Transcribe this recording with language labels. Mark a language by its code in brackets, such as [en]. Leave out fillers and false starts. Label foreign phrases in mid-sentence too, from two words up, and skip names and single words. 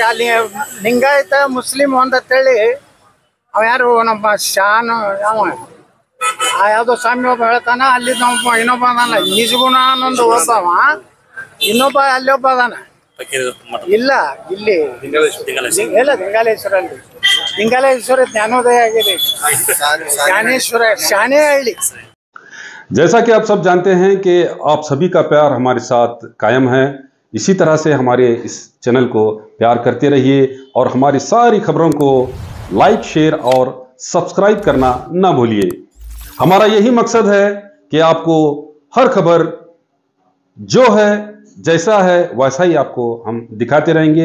[kn] ಅಲ್ಲಿ ಲಿಂಗಾಯತ ಮುಸ್ಲಿಂ ಒಂದಂತೇಳಿ ಅವ ಯಾರು ನಮ್ಮ ಶಾನ್ ಯಾವುದೋ ಸ್ವಾಮಿ ಒಬ್ಬ ಹೇಳ್ತಾನ, ಅಲ್ಲಿ ನಮ್ಮ ಇನ್ನೊಬ್ಬ ಅದಾನ ನಿಜಗುಣ ಅನ್ನೊಂದು ಒಬ್ಬವ, ಇನ್ನೊಬ್ಬ ಅಲ್ಲಿ ಒಬ್ಬ ಅದಾನ. ಇಲ್ಲ ಇಲ್ಲಿ ಇಲ್ಲ ಲಿಂಗಾಲೇಶ್ವರಲ್ಲಿ. ಲಿಂಗಾಲೇಶ್ವರ ಜ್ಞಾನೋದಯ ಆಗಿದೆ, ಜ್ಞಾನೇಶ್ವರ ಶಾನೇ ಹಳ್ಳಿ. [hi] जैसा कि आप सब जानते हैं कि आप सभी का प्यार हमारे साथ कायम है। इसी तरह से हमारे इस चैनल को प्यार करते रहिए और हमारी सारी खबरों को लाइक, शेयर और सब्सक्राइब करना ना भूलिए। हमारा यही मकसद है कि आपको हर खबर जो है, जैसा है वैसा ही आपको हम दिखाते रहेंगे।